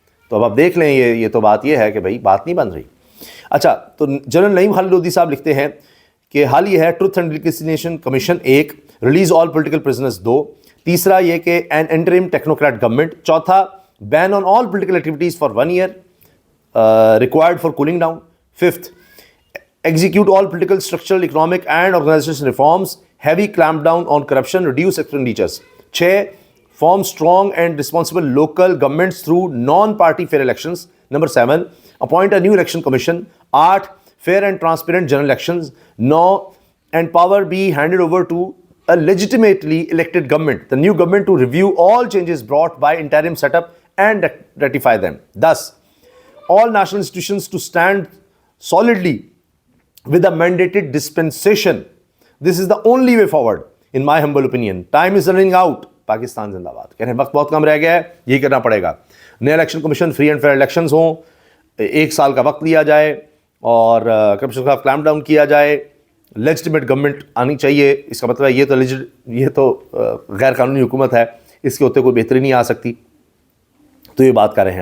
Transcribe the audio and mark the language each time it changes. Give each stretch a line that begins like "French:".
Urdu: تو اب آپ دیکھ لیں، یہ تو بات یہ ہے
English: کہ بھائی بات نہیں بن رہی. اچھا، تو جنرل نعیم خالد لودھی صاحب لکھتے ہیں کہ حال یہ ہے truth and reconciliation commission 1، release all political prisoners 2، تیسرا یہ کہ این انٹرم ٹیکنوکریٹ گورنمنٹ، چوتھا ban on all political activities for 1 year required for cooling down, fifth execute all political structural economic and organization reforms, heavy clamp down on corruption, reduce expenditures. 6 form strong and responsible local governments through non-party fair elections. Number 7, appoint a new election commission. 8, fair and transparent general elections. 9, and power be handed over to a legitimately elected government, the new government, to review all changes brought by interim setup and ratify them. 10, all national institutions to stand solidly with a mandated dispensation. This is the only way forward, in my humble opinion. Time is running out.
Urdu: Pakistan زندہ باد. کہہ رہے ہیں وقت بہت کم رہ گیا ہے، یہی کرنا پڑے گا. نیا election commission, free and fair elections ہوں، 1 سال کا وقت لیا جائے اور کرپشن کا کلیمپ ڈاؤن کیا جائے، لیجٹیمیٹ گورنمنٹ آنی چاہیے. اس کا مطلب ہے یہ تو غیر قانونی حکومت ہے، اس کے ہوتے کوئی بہتری نہیں آ سکتی. تو یہ بات کر رہے ہیں.